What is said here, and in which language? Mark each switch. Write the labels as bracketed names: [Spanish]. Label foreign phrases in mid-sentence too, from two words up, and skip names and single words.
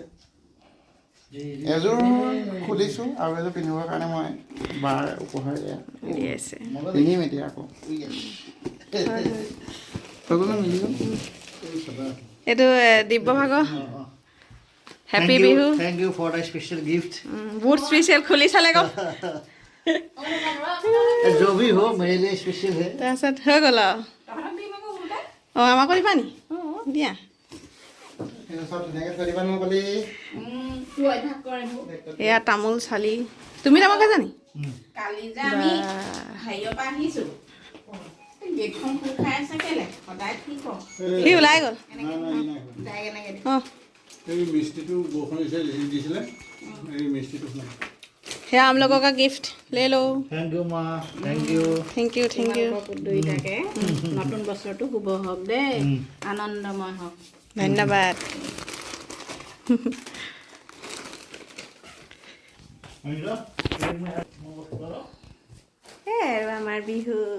[Assamese] এযোৰ খুলিছোঁ আৰু এযোৰ পিন্ধিবৰ কাৰণে মই বাৰ উপহাৰ পিন্ধিম এতিয়া আকৌ। এইটো দিব্যভাগৰ হেপী বিহু। [English] Thank you for the special gift. [Assamese] বহুত স্পেচিয়েল খুলি চালে গ'ল। [Hindi] जो भी हो मेरे लिए स्पेशल है। [Assamese] তাৰপিছত হৈ গ'ল আৰু আমাকো দিবা নি? দিয়া। এয়া তামোল চালি, তুমি তামোল খাইছা নি? কালি যে আমি হেৰিয়ৰ পৰা আহিছোঁ, গেটখন খোল খাই আছে কেলে সদায় কি কওঁ সি ওলাই গ'ল। অঁ এই মিষ্টিটো বৰষুণ দিছিলে, এই মিষ্টিটো [Hindi] সেয়া हम लोगों का गिफ्ट ले लो। [English] thank you माँ, thank you. thank you thank you. [Assamese] দুইটাকে নতুন বছৰটো শুভ হওক দেই, আনন্দময় হওক। ধন্যবাদ। এই আৰু আমাৰ বিহু